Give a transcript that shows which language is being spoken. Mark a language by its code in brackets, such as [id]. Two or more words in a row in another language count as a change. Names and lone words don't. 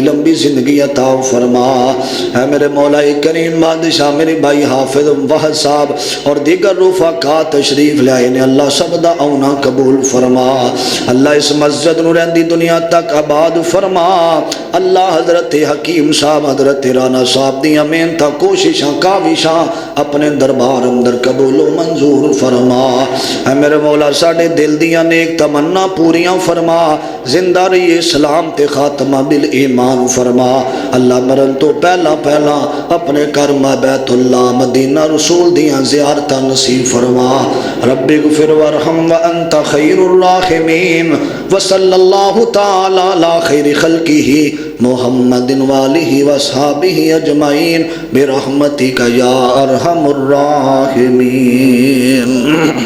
[pa] لمبی زندگی عطا فرما اے میرے مولا کریم بادشاہ میرے بھائی حافظ وحد صاحب اور دیگر رفقا تشریف لائے نے اللہ سب دا اونا قبول فرما اللہ اس مسجد نو رہندی دنیا تک آباد فرما اللہ حضرت حکیم صاحب حضرت رانا صاحب دیاں محنتاں کوششاں کاوشاں اپنے دربار اندر قبول و منظور فرما اے میرے مولا ساڑے دل دیاں نیک تمنا پوریاں فرما زندہ رہی اسلام تے خاتمہ بالایمان فرما اللہ مرن تو پہلا پہلا اپنے کرمہ بیت اللہ مدینہ رسول دیاں زیارتہ نصیب فرما [ar] رب اغفر ورحم وانت خیر الراحمین وصلی اللہ تعالی علی خیر خلقہ محمد والہ واصحابہ اجمعین برحمتک یا ارحم الراحمین